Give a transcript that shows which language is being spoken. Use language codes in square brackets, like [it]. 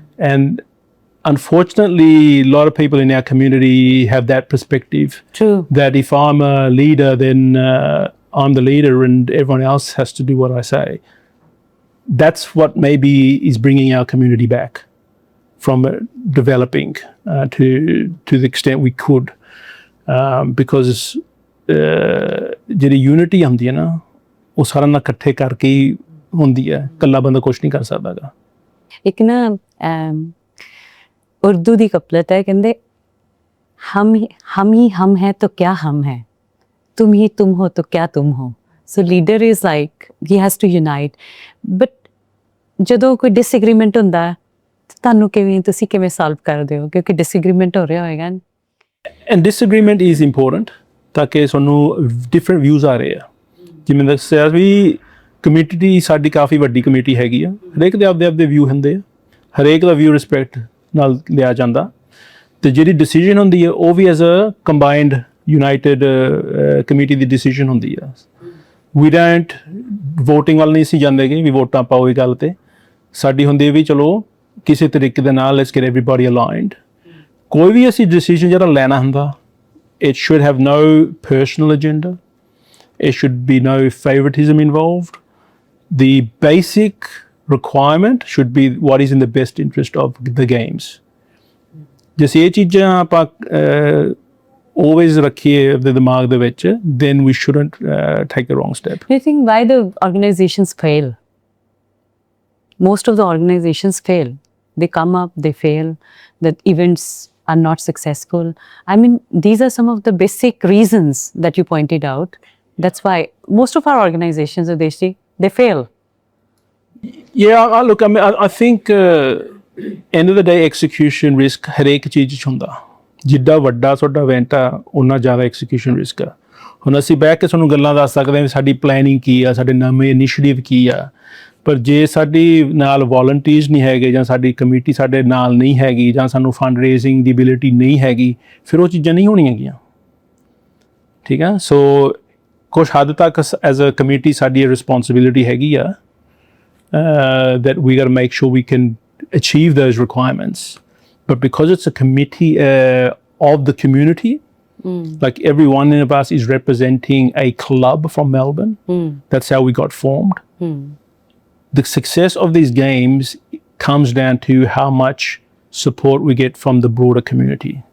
[en] And unfortunately, a lot of people in our community have that perspective. True. That if I'm a leader, then I'm the leader and everyone else has to do what I say. That's what maybe is bringing our community back from developing to the extent we could. [pa] Because ਜਿਹੜੀ unity ਹੁੰਦੀ ਹੈ ਨਾ ਉਹ ਸਾਰਿਆਂ ਨਾਲ ਇਕੱਠੇ ਕਰਕੇ ਹੀ ਹੁੰਦੀ ਹੈ, ਇਕੱਲਾ ਬੰਦਾ ਕੁਛ ਨਹੀਂ ਕਰ ਸਕਦਾ ਗਾ। ਇੱਕ ਨਾ [hi] उर्दू दी कपलत है, कहते हम ही हम है तो क्या हम है, तुम ही तुम हो तो क्या तुम हो। [en] So leader is like he has to unite. [pa] But ਜਦੋਂ ਕੋਈ डिसएग्रीमेंट ਹੁੰਦਾ ਤੁਹਾਨੂੰ ਤੁਸੀਂ ਕਿਵੇਂ ਸੋਲਵ ਕਰਦੇ ਹੋ, ਕਿਉਂਕਿ डिसएग्रीमेंट ਹੋ ਰਿਹਾ ਹੋਏਗਾ। [en] and disagreement is important [pa] ਤਾਂ ਕਿ ਸਾਨੂੰ ਡਿਫਰੈਂਟ ਵਿਊਜ਼ ਆ ਰਹੇ ਆ। ਜਿਵੇਂ ਦੱਸਿਆ ਵੀ ਕਮਿਊਨਿਟੀ ਸਾਡੀ ਕਾਫੀ ਵੱਡੀ ਕਮਿਊਨਿਟੀ ਹੈਗੀ ਆ, ਹਰੇਕ ਦੇ ਆਪਦੇ ਵਿਊ ਹੁੰਦੇ ਆ, ਹਰੇਕ ਦਾ ਵਿਊ ਰਿਸਪੈਕਟ ਨਾਲ ਲਿਆ ਜਾਂਦਾ ਤੇ ਜਿਹੜੀ ਡਿਸੀਜਨ ਹੁੰਦੀ ਹੈ ਉਹ ਵੀ [en] as a combined united committee [pa] ਦੀ decision ਹੁੰਦੀ ਆ। ਵੀ ਡੋਂਟ ਵੋਟਿੰਗ ਵੱਲ ਨਹੀਂ ਸੀ ਜਾਂਦੇ ਕਿ ਵੀ ਵੋਟਾਂ ਪਾਓ ਇਹ ਗੱਲ ਤੇ ਸਾਡੀ ਹੁੰਦੀ ਵੀ ਚਲੋ ਕਿਸੇ ਤਰੀਕੇ ਦੇ ਨਾਲ [en] Let's get everybody aligned. [pa] ਕੋਈ ਵੀ ਅਸੀਂ ਡਿਸੀਜਨ ਜਿਹੜਾ ਲੈਣਾ ਹੁੰਦਾ [en] it should have no personal agenda, it should be no favoritism involved. The basic requirement should be what is in the best interest of the games. [pa] ਜੇ ਇਹ ਚੀਜ਼ਾਂ ਆਪਾਂ always ਰੱਖੀਏ ਆਪਣੇ ਦਿਮਾਗ ਦੇ ਵਿੱਚ, [en] then we shouldn't take the wrong step. Do you think why the organizations fail? Most of the organizations fail. They come up, they fail, the events are not successful. I mean, these are some of the basic reasons that you pointed out. That's why most of our organizations, Adeshi, they fail. Yeah, look, I mean, I think end of the day, execution risk [pa] ਹਰੇਕ ਚੀਜ਼ 'ਚ ਹੁੰਦਾ। ਜਿੱਡਾ ਵੱਡਾ ਤੁਹਾਡਾ event ਆ ਉਨਾ ਜ਼ਿਆਦਾ ਐਕਸੀਕਿਊਸ਼ਨ ਰਿਸਕ ਆ। ਹੁਣ ਅਸੀਂ ਬਹਿ ਕੇ ਤੁਹਾਨੂੰ ਗੱਲਾਂ ਦੱਸ ਸਕਦੇ ਹਾਂ ਵੀ ਸਾਡੀ ਪਲੈਨਿੰਗ ਕੀ ਆ, ਸਾਡੇ ਨਵੇਂ ਇਨੀਸ਼ੀਏਟਿਵ ਕੀ ਆ, ਪਰ ਜੇ ਸਾਡੀ ਨਾਲ ਵੋਲੰਟੀਅਰਸ ਨਹੀਂ ਹੈਗੇ ਜਾਂ ਸਾਡੀ ਕਮੇਟੀ ਸਾਡੇ ਨਾਲ ਨਹੀਂ ਹੈਗੀ ਜਾਂ ਸਾਨੂੰ ਫੰਡ ਰੇਜ਼ਿੰਗ ਦੀ ਐਬਿਲਿਟੀ ਨਹੀਂ ਹੈਗੀ, ਫਿਰ ਉਹ ਚੀਜ਼ਾਂ ਨਹੀਂ ਹੋਣੀਆਂ ਗੀਆਂ। ਠੀਕ ਆ, ਸੋ ਕੁਛ ਹੱਦ ਤੱਕ [en] As a committee ਸਾਡੀ responsibility ਹੈਗੀ ਆ that we got to make sure we can achieve those requirements. But because it's a committee of the community, like every one of us is representing a club from Melbourne. That's how we got formed. The success of these games comes down to how much support we get from the broader community.